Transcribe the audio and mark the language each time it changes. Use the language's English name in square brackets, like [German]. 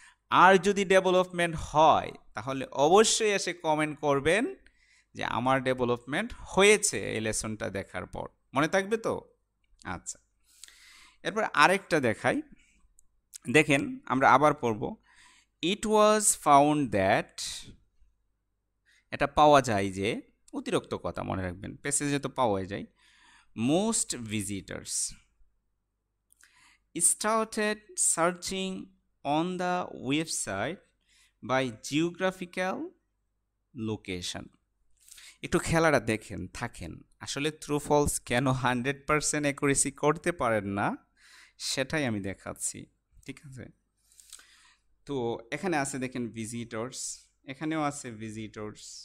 [Bangla] আর যদি ডেভেলপমেন্ট হয় তাহলে অবশ্যই এসে কমেন্ট করবেন যে আমার ডেভেলপমেন্ট হয়েছে এই লেসনটা দেখার পর। মনে থাকবে তো? আচ্ছা, এরপর আরেকটা দেখাই, দেখেন আমরা আবার পড়ব। [English] it was found that, [Bangla] এটা পাওয়া যায় যে, অতিরিক্ত কথা মনে রাখবেন, প্যাসেজে তো পাওয়া যায়। [English] Most visitors started searching on the website by geographical location. [Bangla] একটু খেলাটা দেখেন, থাকেন, আসলে ট্রু ফলস কেন 100% অ্যাকুরেসি করতে পারেন না সেটাই আমি দেখাচ্ছি, ঠিক আছে? তো এখানে আছে দেখেন ভিজিটর্স, এখানেও আছে ভিজিটর্স।